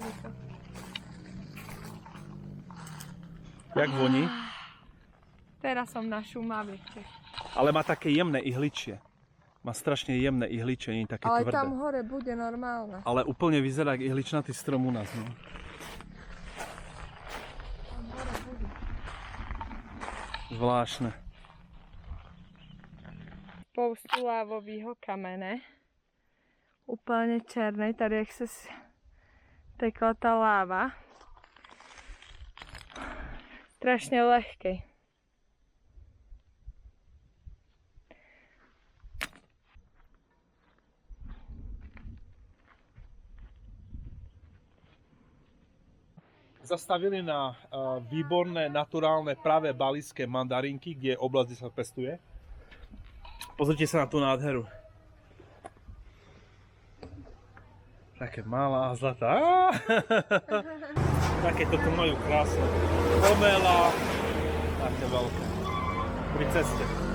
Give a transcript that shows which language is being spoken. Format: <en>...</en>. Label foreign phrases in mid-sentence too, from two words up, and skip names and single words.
<cs>Jak voní?</cs> <sk>Teraz som na Šumavě. Ale má také jemné ihličie. Má strašne jemné ihličie, nie je také Ale tvrdé. tam hore bude normálne. Ale úplne vyzerá jak ihličnatý strom u nás, no. Zvláštne.</sk> <cs>Spoustu lávového kamene. Úplně černý, tady jak se tekla ta láva. Strašně lehký.</cs> <sk>Zastavili na výborné, naturálne, pravé balijské mandarinky, kde je oblasť, kde sa pestuje. Pozrite sa na tú nádheru. Také malá a zlatá. Také toto majú krásne. Pomela. Také veľké. Pri ceste.</sk>